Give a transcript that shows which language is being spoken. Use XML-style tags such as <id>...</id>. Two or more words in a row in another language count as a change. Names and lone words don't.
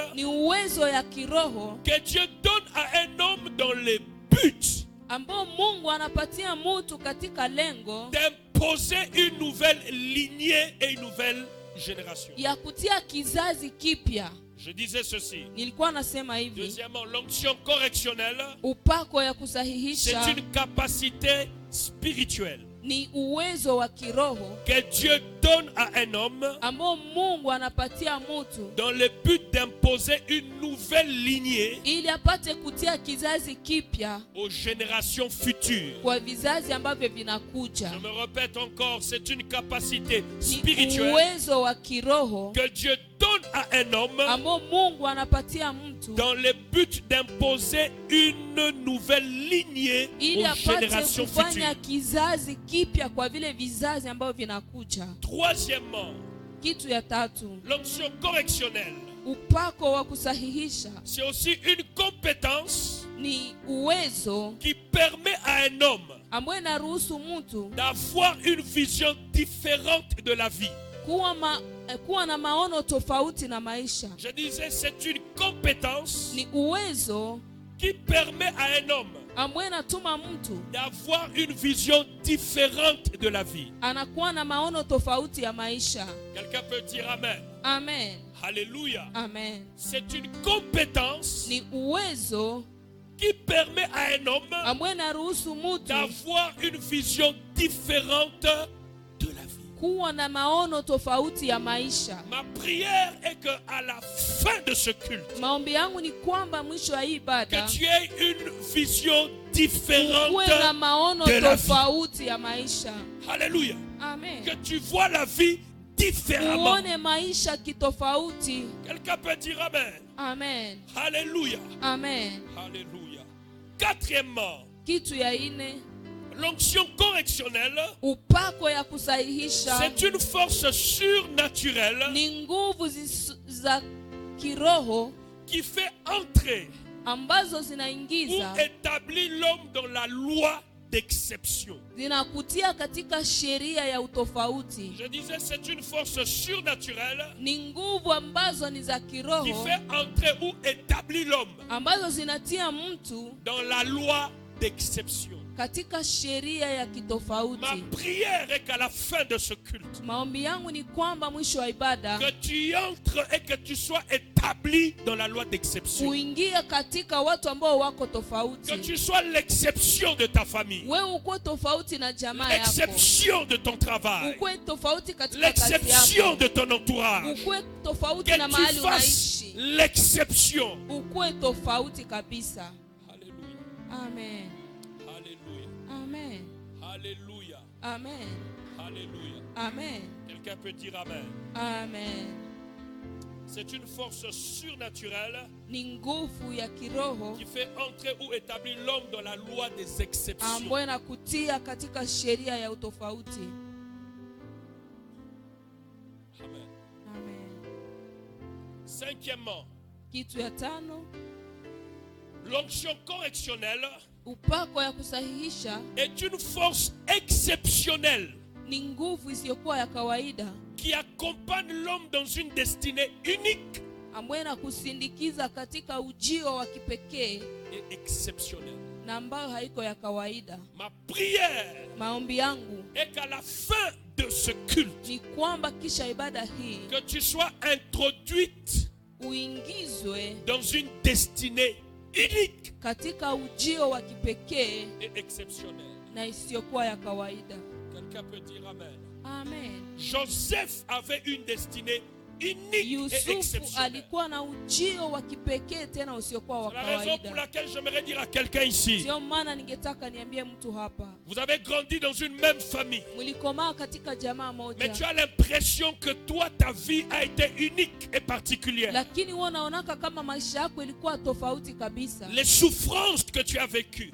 <sw>ni uwezo ya kiroho</sw> <fr>que Dieu donne à un homme dans le but</fr> <sw>ambao Mungu anapatia mtu katika lengo</sw> <fr>d'imposer une nouvelle lignée et une nouvelle génération.</fr> <sw>ya kutia kizazi kipya.</sw> <fr>Je disais ceci.</fr> <sw>Nilikuwa nasema hivi,</sw> <fr>Deuxièmement, l'onction correctionnelle,</fr> <sw>upako ya</sw> <fr>c'est</fr> <sw>kusahihisha</sw> <fr>une capacité spirituelle</fr> <sw>ni uwezo wa kiroho</sw> <fr>que Dieu donne à un homme</fr> <sw>ambao Mungu anapatia mtu</sw> <fr>dans le but d'imposer une nouvelle lignée</fr> <sw>ili apate kutia kizazi kipya</sw> <fr>aux générations futures.</fr> <sw>kwa vizazi ambavyo vinakuja.</sw> <fr>Je me répète encore, c'est une capacité</fr> <sw>Ni</sw> <fr>spirituelle</fr> <sw>uwezo wa kiroho</sw> <fr>que Dieu donne à un homme</fr> <sw>ambao Mungu anapatia mtu</sw> <fr>dans le but d'imposer une nouvelle lignée</fr> <sw>ili</sw> <fr>aux</fr> <sw>apate</sw> <fr>générations</fr> <sw>kufanya</sw> <fr>futures.</fr> <sw>kizazi kipya kwa vile vizazi ambavyo vinakuja.</sw> <fr>Troisièmement,</fr> <sw>Kitu ya tatu,</sw> <fr>l'onction correctionnelle,</fr> <sw>upako wa kusahihisha</sw> <fr>c'est aussi une compétence</fr> <sw>ni uwezo</sw> <fr>qui permet à un homme</fr> <sw>ambao inaruhusu mtu</sw> <fr>d'avoir une vision différente de la vie.</fr> <sw>kuwa na maono tofauti na maisha.</sw> <fr>Je disais, c'est une compétence</fr> <sw>Ni uwezo</sw> <fr>qui permet à un homme</fr> <sw>ambao inatuma mtu</sw> <fr>d'avoir une vision différente de la vie.</fr> <sw>anakuwa na maono tofauti ya maisha.</sw> <fr>Quelqu'un peut dire Amen. Amen. Alléluia. Amen. C'est une compétence</fr> <sw>Ni uwezo</sw> <fr>qui permet à un homme</fr> <sw>ambao inaruhusu mtu</sw> <fr>d'avoir une vision différente de la vie.</fr> <sw>kuwa na maono tofauti ya maisha.</sw> <fr>Ma prière est que à la fin de ce culte,</fr> <sw>Maombi yangu ni kwamba mwisho wa hii</sw> <fr>que</fr> <sw>ibada</sw> <fr>tu aies une vision différente</fr> <sw>uwe na maono</sw> <fr>de la vie.</fr> <sw>tofauti ya maisha. Alléluia. Amen.</sw> <fr>Que tu vois la vie différemment.</fr> <sw>Uone maisha kitofauti.</sw> <fr>Quelqu'un peut dire Amen. Amen. Alléluia. Amen. Alléluia. Quatrièmement,</fr> <sw>Kitu ya ine,</sw> <fr>l'onction correctionnelle,</fr> <sw>upako ya kusahihisha</sw> <fr>c'est une force surnaturelle</fr> <sw>ni nguvu za kiroho</sw> <fr>qui fait entrer</fr> <sw>ambazo</sw> <fr>ou</fr> <sw>zinaingiza</sw> <fr>établit l'homme dans la loi d'exception.</fr> <sw>zinakutia katika sheria ya utofauti.</sw> <fr>Je disais, c'est une force surnaturelle</fr> <sw>Ni nguvu ambazo ni za</sw> <fr>qui</fr> <sw>kiroho</sw> <fr>fait entrer ou établit l'homme</fr> <sw>ambazo zinatia mtu</sw> <fr>dans la loi d'exception.</fr> <sw>katika sheria ya</sw> <fr>Ma</fr> <sw>kitofauti.</sw> <fr>prière est qu'à la fin de ce culte,</fr> <sw>Maombi yangu ni kwamba mwisho wa ibada</sw> <fr>que tu y entres et que tu sois établi dans la loi d'exception.</fr> <sw>uingie katika watu ambao wako</sw> <fr>Que</fr> <sw>tofauti.</sw> <fr>tu sois l'exception de ta famille,</fr> <sw>Wewe uko tofauti na jamaa yako,</sw> <fr>l'exception de ton travail,</fr> <sw>ukwe tofauti katika kazi</sw> <fr>l'exception</fr> <sw>yako,</sw> <fr>de ton entourage.</fr> <sw>ukwe tofauti</sw> <fr>Que</fr> <sw>na</sw> <fr>tu</fr> <sw>mahali</sw> <fr>fasses</fr> <sw>unaishi,</sw> <fr>l'exception.</fr> <sw>ukwe tofauti kabisa. Alléluia. Amen. Alléluia. Amen. Alléluia. Amen. Alléluia. Amen.</sw> <fr>Quelqu'un peut dire Amen. Amen. C'est une force surnaturelle</fr> <sw>Ni nguvu ya kiroho</sw> <fr>qui fait entrer ou établir l'homme dans la loi des exceptions.</fr> <sw>ambayo inakutia katika sheria ya utofauti. Amen. Amen.</sw> <fr>Cinquièmement,</fr> <sw>Kitu ya tano,</sw> <fr>l'onction correctionnelle,</fr> <sw>Upako ya kusahihisha</sw> <fr>est une force exceptionnelle</fr> <sw>ni nguvu isiyokuwa ya kawaida</sw> <fr>qui accompagne l'homme dans une destinée unique</fr> <sw>ambayo inakusindikiza katika ujio wa kipekee</sw> <fr>et exceptionnelle.</fr> <sw>na ambayo haiko ya kawaida.</sw> <fr>Ma prière</fr> <sw>Maombi yangu</sw> <fr>est qu'à la fin de ce culte,</fr> <sw>ni kwamba kisha ibada hii</sw> <fr>que tu sois introduite</fr> <sw>uingizwe</sw> <fr>dans une destinée unique</fr> <sw>katika ujio wa kipekee</sw> <fr>et exceptionnelle.</fr> <sw>na isiyokuwa ya kawaida.</sw> <fr>Quelqu'un peut dire amen. Amen. Joseph avait une destinée unique et</fr> <sw>Yusufu</sw> <fr>exceptionnelle.</fr> <sw>alikuwa na ujio wa kipekee tena usiokuwa wa</sw> <fr>C'est la raison pour</fr> <sw>kawaida.</sw> <fr>laquelle j'aimerais dire à quelqu'un ici,</fr> <sw>Sio maana ningetaka niambie mtu hapa,</sw> <fr>vous avez grandi dans une même famille,</fr> <sw>mlikomaa katika jamaa</sw> <fr>mais tu</fr> <sw>moja,</sw> <fr>as l'impression que toi, ta vie a été unique et particulière.</fr> <sw>lakini wewe unaonaka kama maisha yako ilikuwa tofauti kabisa.</sw> <fr>Les souffrances que tu as vécues,</fr>